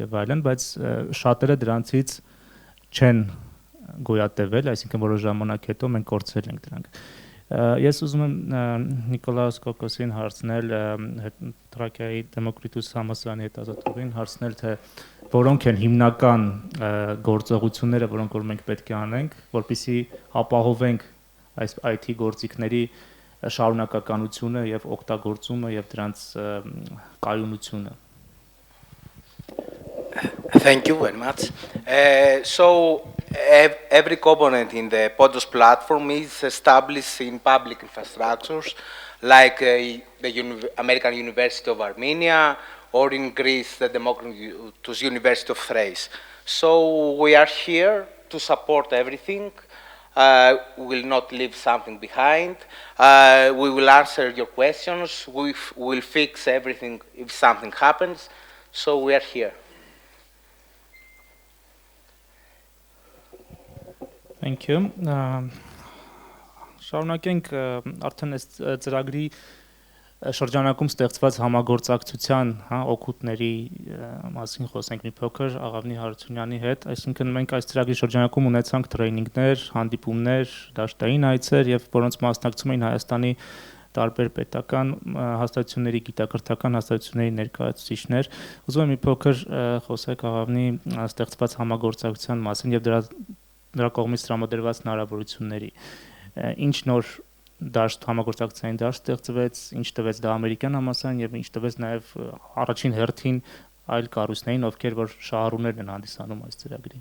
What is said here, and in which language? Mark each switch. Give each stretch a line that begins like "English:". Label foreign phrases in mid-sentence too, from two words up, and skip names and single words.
Armenian: եւ այլն, բայց շատերը դրանցից չեն գոյատևել, այսինքն որոշ ժամանակ հետո մենք կորցրել ենք դրանք։ Ես ուզում եմ Նիկոլաուս Կոկոսին հարցնել, Թրակիայի Դեմոկրիտուս համալսարանի հետազոտողին հարցնել, թե որոնք են հիմնական գործողությունները, որոնք որ մենք պետք է անենք, որպեսզի ապահովենք այս IT գործիքների շարունակականությունը եւ օգտագործումը եւ դրանց կայունությունը։
English: Thank you very much. So every component in the PONTOS platform is established in public infrastructures like the American University of Armenia, or in Greece, the Demokritos University of Thrace. So we are here to support everything. We will not leave something behind. We will answer your questions. We will fix everything if something happens. So we are here. Thank you.
Armenian: Շարունակենք արդեն այս ծրագրի շրջանակում ստեղծված համագործակցության, օգուտների մասին խոսենք մի փոքր Աղավնի Հարությունյանի հետ, այսինքն մենք այս ծրագրի շրջանակում ունեցանք տրեյնինգներ, հանդիպումներ, դաշտային այցեր եւ որոնց մասնակցում էին Հայաստանի տարբեր պետական հաստատությունների, գիտակրթական հաստատությունների ներկայացուցիչներ։ Ուզում եմ մի փոքր խոսեք Աղավնի ստեղծված համագործակցության մասին եւ դրա կողմից տրամադրված հնարավորությունների։ Ինչ նոր դաշտ համագործակցային դաշտ ստեղծվեց, ինչ տվեց դա ամերիկյան համալսարան եւ ինչ տվեց նաեւ առաջին հերթին այլ կառույցներին, ովքեր որ շահառուներն են հանդիսանում այս ծրագրի։